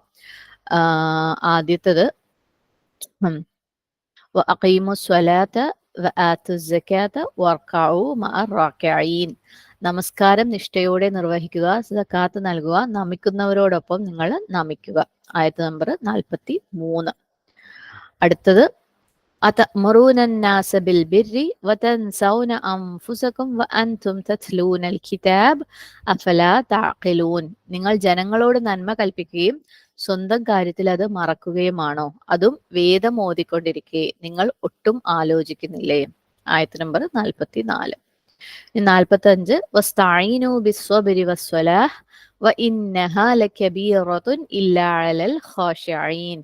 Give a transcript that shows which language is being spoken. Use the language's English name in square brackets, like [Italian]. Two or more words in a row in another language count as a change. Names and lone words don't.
[Arabic] ആദ്യത്തത് وأقيموا الصلاة وآتوا الزكاة واركعوا مع الراكعين. [Malayalam] നമസ്കാരം നിഷ്ഠയോടെ നിർവഹിക്കുക, സകാത്ത് നൽകുക, നമിക്കുന്നവരോടൊപ്പം നിങ്ങൾ നമിക്കുക. ആയത്ത് നമ്പർ 43. [Arabic] അടുത്തത് أتأمرون الناس بالبر وتنسون أنفسكم وأنتم تتلون الكتاب أفلا تعقلون. [Malayalam] നിങ്ങൾ ജനങ്ങളോട് നന്മ കൽപ്പിക്കുകയും സ്വന്തം കാര്യത്തിൽ അത് മറക്കുകയുമാണോ, അതും വേദം ഓതിക്കൊണ്ടിരിക്കെ നിങ്ങൾ ഒട്ടും ആലോചിക്കുന്നില്ലേ. ആയത്ത് നമ്പർ 44. 45. [Arabic] واستعينوا بالصبر والصلاة وإنها لكبيرة إلا على الخاشعين.